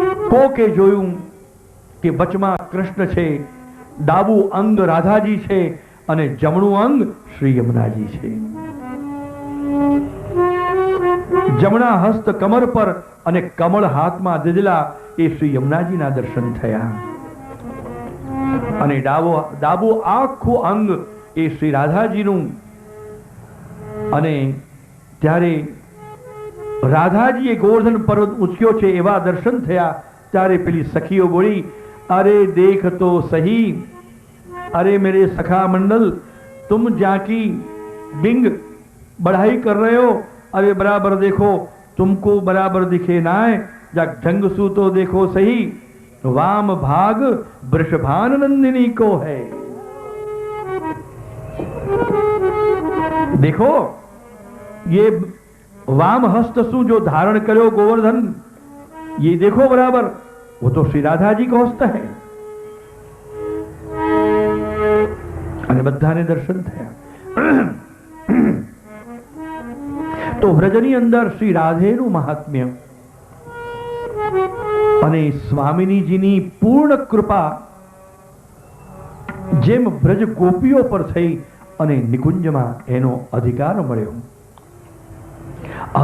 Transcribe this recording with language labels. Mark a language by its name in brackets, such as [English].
[Gujarati] કોકે જોયું કે વચમાં કૃષ્ણ છે, ડાબું અંગ રાધાજી છે અને જમણું અંગ શ્રી યમુનાજી છે. જમણા હસ્ત કમર પર અને કમળ હાથમાં દીધેલા એ શ્રી યમુનાજીના દર્શન થયા અને ડાબું આખું અંગ એ શ્રી રાધાજીનું અને ત્યારે રાધાજીએ ગોવર્ધન પર્વત ઉંચ્યો છે એવા દર્શન થયા ત્યારે પેલી સખીઓ બોલી, અરે દેખ તો સહી, [Hindi] अरे मेरे सखा मंडल, तुम जाकी बिंग बढ़ाई कर रहे हो, अरे बराबर देखो, तुमको बराबर दिखे ना है, जा ढंग सू तो देखो सही, वाम भाग वृषभान नंदिनी को है। देखो ये वाम हस्त सु जो धारण करो गोवर्धन, ये देखो बराबर, वो तो श्री राधा जी का हस्त है। [Gujarati] અને બધાને દર્શન થયા। તો વ્રજની અંદર શ્રી રાધેનું મહાત્મ્ય અને સ્વામિનીજીની પૂર્ણ કૃપા જેમ વ્રજ ગોપીઓ પર થઈ અને નિકુંજમાં એનો અધિકાર મળ્યો।